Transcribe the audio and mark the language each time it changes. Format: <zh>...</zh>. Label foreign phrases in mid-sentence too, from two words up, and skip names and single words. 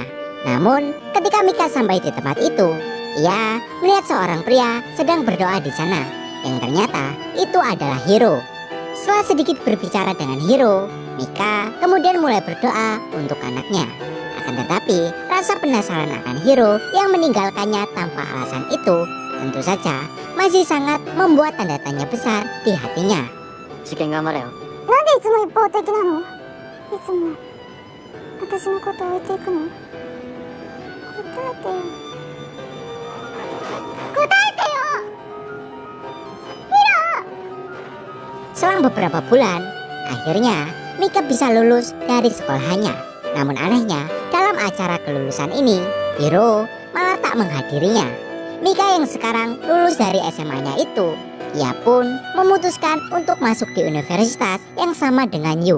<id>Namun ketika Mika sampai di tempat itu, ia melihat seorang pria sedang berdoa di sana, yang ternyata itu adalah Hiro. Setelah sedikit berbicara dengan Hiro, Mika kemudian mulai berdoa untuk anaknya. Akan tetapi rasa penasaran akan Hiro yang meninggalkannya tanpa alasan itu tentu saja masih sangat membuat tanda tanya besar di hatinya.</id> <ja>受験頑張れよ。なんでいつも一方的なの？いつも私のこと置いていくの？答えてよ。答えてよ！</ja> <id>Selang beberapa bulan, akhirnya Mika bisa lulus dari sekolahnya. Namun anehnya, dalam acara kelulusan ini, Hiro malah tak menghadirinya. Mika yang sekarang lulus dari SMA-nya itu, ia pun memutuskan untuk masuk di universitas yang sama dengan Yu.</id>